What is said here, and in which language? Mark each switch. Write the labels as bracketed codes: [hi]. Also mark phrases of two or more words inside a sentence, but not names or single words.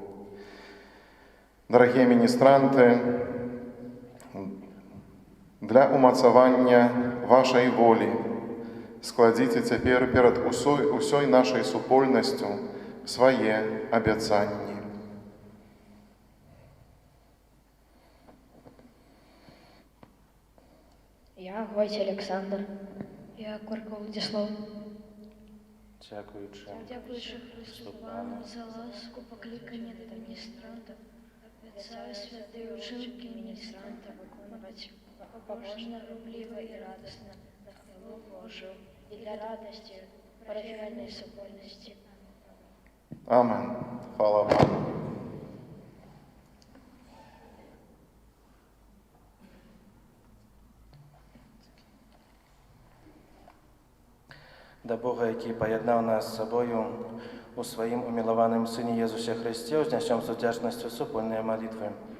[be] Дарагія міністранты, для умацавання вашай волі складзіце цяпер перад усёй нашай супольнасцю свае абяцанні. Я Гойць Александр. Я Курко Владислав. Дзякуючы [uk] Христу Пану за ласку покликання до міністранта, обіцяю святые учинки міністранта виконувати побожно, рубливо і радостно на хвалу Божию і для радості парафіальної супольності. Амен. Хвала Богу. [be] Да Бога, які паяднаў нас з сабою у сваім умілаваным Сыне Езусе Христе, ўзнясём з удзячнасцю супольныя малітвы.